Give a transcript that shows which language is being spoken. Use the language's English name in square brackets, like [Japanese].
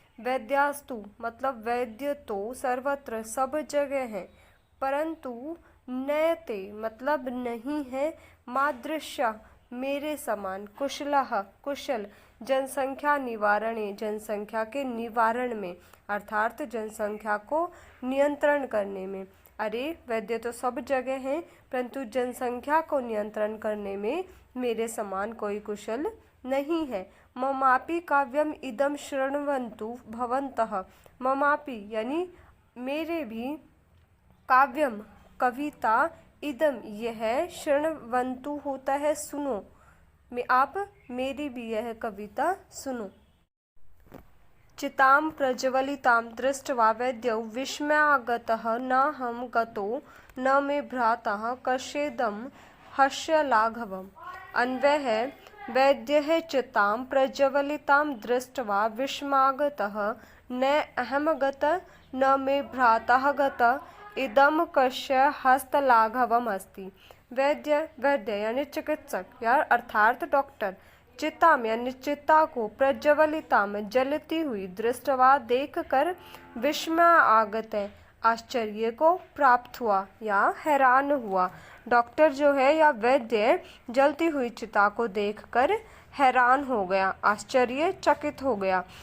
[Hindi] वैद्यास्तु मतलब वैद्य तो सर्वत्र सब जगह है, परंतु न ते मतलब नहीं है, मादृशः मेरे समान, कुशलः कुशल, जनसंख्या निवारणे जनसंख्या के निवारण में, अर्थात जनसंख्या को नियंत्रण करने में। अरे वैद्य तो सब जगह हैं, परंतु जनसंख्या को नियंत्रण करने में मेरे समान कोई कुशल नहीं है। [Sanskrit] ममापि काव्यम इदम शृण्वन्तु भवन्तः। [Hindi] ममापि यानी मेरे भी, काव्यम कविता, इदम यह, शृण्वन्तु होता है सुनो, मैं आप मेरी भी यह कविता सुनो। [Sanskrit] चितां प्रज्वलितां दृष्ट्वा वैद्यौ विस्मयागतः नाहं गतो न मे भ्रातः कस्येदं हास्यलाघवम्। [Hindi] अन्वय है, [Sanskrit] वैद्यः चितां प्रज्वलितां दृष्ट्वा विस्मयागतः न अहं गतः न मे भ्रातः गतः इदं कस्य हस्तलाघवम् अस्ति। [Hindi] वैद्य वैद्य यानी चिकित्सक या अर्थात डॉक्टर, चिताम यानी चिता को, प्रज्वलिताम जलती हुई, दृष्टवा देख कर, विस्मय आगत है आश्चर्य को प्राप्त हुआ या हैरान हुआ। डॉक्टर जो है या वैद्य जलती हुई चिता को देखकर हैरान हो गया, आश्चर्यचकित हो गया।